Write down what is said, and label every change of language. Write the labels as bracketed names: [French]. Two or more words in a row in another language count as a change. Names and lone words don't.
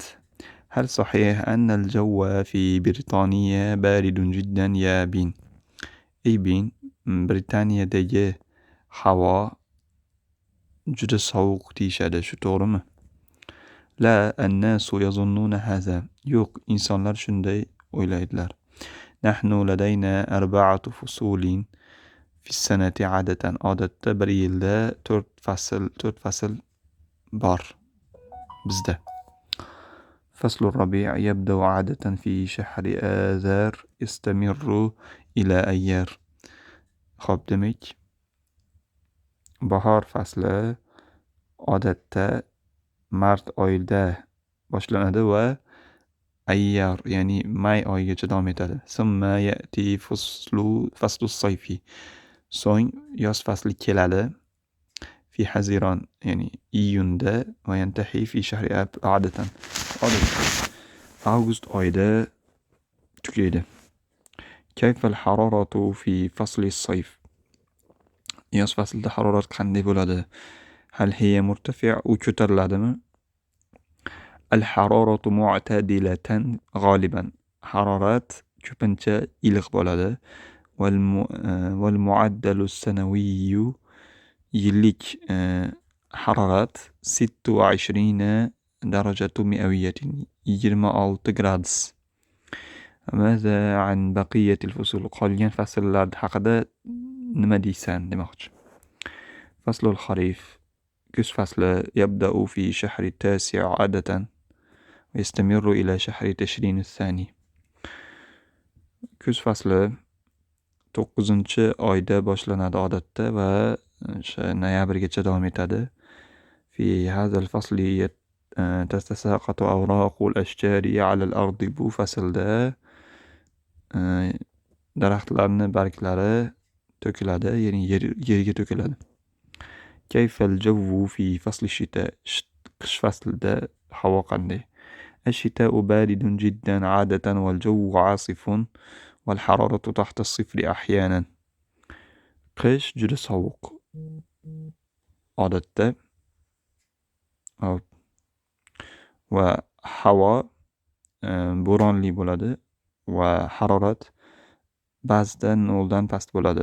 [Arabic] هل صحيح أن الجو في بريطانيا بارد جدا يا بن. [Uzbek] Ey bin, Britaniyadagi havo juda sovuq deyishadi, shu to'g'rimi? [Arabic] لا الناس يظنون هذا. [Uzbek] Yo'q, insonlar shunday o'ylaydilar. [Arabic] نحن لدينا 4 فصول في السنة عادة. [Uzbek] Odatda bir yilda 4 fasl bor bizda. [Arabic] فصل الربيع يبدأ عادة في شهر آذار يستمر إلى أيار. [Uzbek] Xo'p, demak, bahor fasli odatda mart oyida boshlanadi va ayyor, ya'ni may oyigacha davom etadi. [Arabic] ثم يأتي فصل الصيف. [Uzbek] So'ng yoz fasli keladi. [Arabic] في حزيران يعني iyunda وينتهي في شهر آب عادة. [Uzbek] أغسطس oyida tugaydi. [Arabic] كيف الحرارة في فصل الصيف؟ [Uzbek] yoz faslida harorat qanday bo'ladi? [Arabic] هل هي مرتفع [Uzbek] u ko'tariladimi? [Arabic] الحرارة معتدلة غالبا. [Uzbek] harorat ko'pincha iliq bo'ladi. [Arabic] والمعدل السنوي [Uzbek] yillik harorat [Arabic] 26 درجة مئوية 26 gradus. ماذا عن بقية الفصول؟ [Uzbek] qolgan fasllar haqida nima deysan demoqchi. [Arabic] فصل الخريف [Uzbek] kuz fasli [Arabic] يبدأ في شهر التاسع عادة ويستمر إلى شهر تشرين الثاني. [Uzbek] kuz fasli 9-oyda boshlanadi odatda va o'sha noyabrgacha davom etadi. [Arabic] في هذا الفصل تتساقط أوراق الأشجار على الأرض. [Uzbek] bu faslda daraxtlarni barglari to'kiladi, ya'ni yerga to'kiladi. [Arabic] كيف الجو في فصل الشتاء؟ [Uzbek] qish faslida havo qanday? [Arabic] الشتاء بارد جدا عادة والجو عاصف والحرارة تحت الصفر أحيانا. [Uzbek] qish juda sovuq odatda va havo bo'ronli bo'ladi va harorat ba'zida 0 dan past bo'ladi.